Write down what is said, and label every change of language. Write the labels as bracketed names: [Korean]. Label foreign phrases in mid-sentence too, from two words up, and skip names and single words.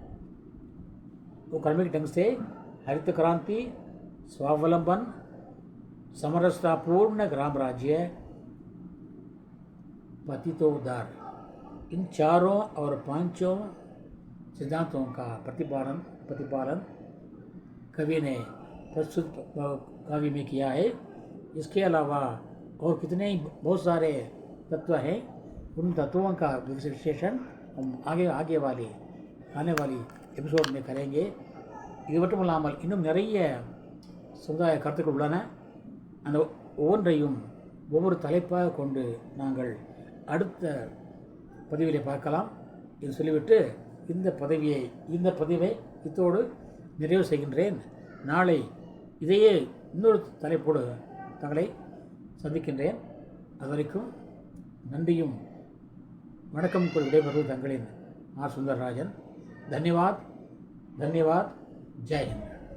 [Hindi] वो क्रमिक ढंग से हरित क्रांति, स्वावलंबन, समरसतापूर्ण ग्राम राज्य, पतितोद्धार, इन चारों और पांचों सिद्धांतों का प्रतिपालन कवि ने प्रस्तुत काव्य में किया है. इसके अलावा और कितने ही बहुत सारे तत्व हैं. उन तत्वों का विश्लेषण हम आगे वाली आने वाली எபிசோட் में करेंगे. [Tamil] இது மட்டும் இல்லாமல் இன்னும் நிறைய சமுதாய கருத்துக்கள் உள்ளன. அந்த ஒவ்வொன்றையும் ஒவ்வொரு தலைப்பாக கொண்டு நாங்கள் அடுத்த பதிவிலே பார்க்கலாம். இது சொல்லிவிட்டு இந்த பதிவை இத்தோடு நிறைவு செய்கின்றேன். நாளை இதையே இன்னொரு தலைப்போடு தங்களை சந்திக்கின்றேன். அதுவரைக்கும் நன்றியும் வணக்கம் கூறி விடைபெறுவது தங்களின் ஆர் சுந்தரராஜன். [Hindi] धन्यवाद, धन्यवाद. जय हिंद.